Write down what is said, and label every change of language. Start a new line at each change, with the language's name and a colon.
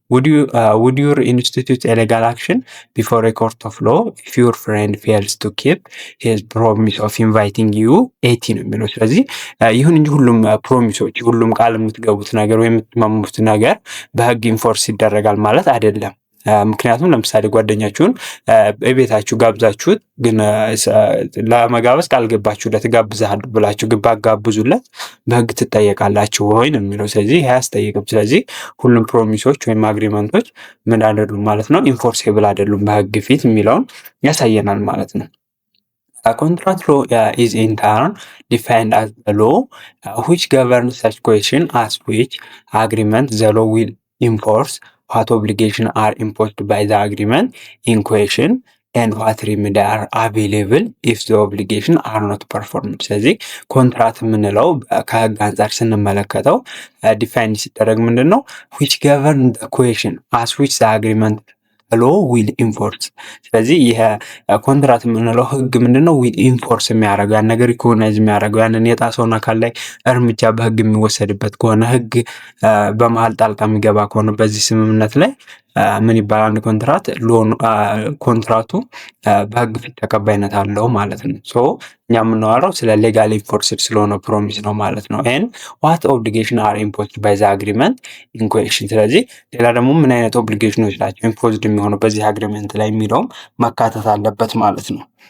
English: Would you institute a legal action before a court of law if your friend fails to keep his promise of inviting you
Amharic: 18 ነው የሚለው። ስለዚህ ይሁን እንጂ ሁሉም ፕሮሚሶች ሁሉም ቃል የምትገቡት ነገር ወይም የምትማሙት ነገር በህግ ኢንፎርስ ይደረጋል ማለት አይደለም። ምክንያቱም ለምሳሌ ጓደኛችሁን ቤታችሁ ጋብዛችሁት ግን ለመጋበዝ ካልገባችሁለት ጋብዛለሁ ብላችሁ ባጋብዙለት በህግ ትጠየቃላችሁ ወይ ነው የሚለው። ስለዚህ ይሄ አያስጠይቅም። ስለዚህ ሁሉም ፕሮሚሶች ወይም አግሪመንቶች ምን አይደሉም ማለት ነው? ኢንፎርሴብል አይደሉም በህግ ፊት የሚለውን ያሳየናል ማለት ነው።
English: Contract law is in turn defined as the law which governs such question as which agreement the law will enforce, what obligations are imposed by the agreement in question, and what remedy are available if the obligations are not performed።
Amharic: ስለዚህ ኮንትራት የምንለው ከህግ አንጻር ስንመለከተው ዲፋይን ሲደረግ ምንድን ነው?
English: which govern the question as which the agreement law will enforce።
Amharic: ስለዚህ ይሄ ኮንትራት የምንለው ህግ ምንድነው? ዊል ኢንፎርስ የሚያደርገው ያን ነገር ሪኮግናይዝ የሚያደርገው ያንን የጣሰውን አካል ላይ እርምጃ በህግ የሚወሰድበት ከሆነ ህግ በመሀል ጣልቃ የሚገባ ከሆነ በዚህ ስምምነት ላይ ምን ይባላል? አንድ ኮንትራት ኮንትራቱ በህግ ፊት ተቀባይነት አለው ማለት ነው። ሶ እኛ የምናወራው ስለ ሌጋል ኢንፎርስድ ስለሆነ ፕሮሚስ ነው ማለት ነው።
English: ኤን ዋት ኦብሊጌሽን አር ኢምፖዝድ ባይ ዘ አግሪመንት ኢን ኩዌሽን።
Amharic: ስለዚህ ሌላ ደግሞ ምን አይነት ኦብሊጌሽኖች ናቸው ኢምፖዝድ የሚሆነው በዚህ አግሪመንት ላይ የሚለውም መካተት አለበት ማለት ነው።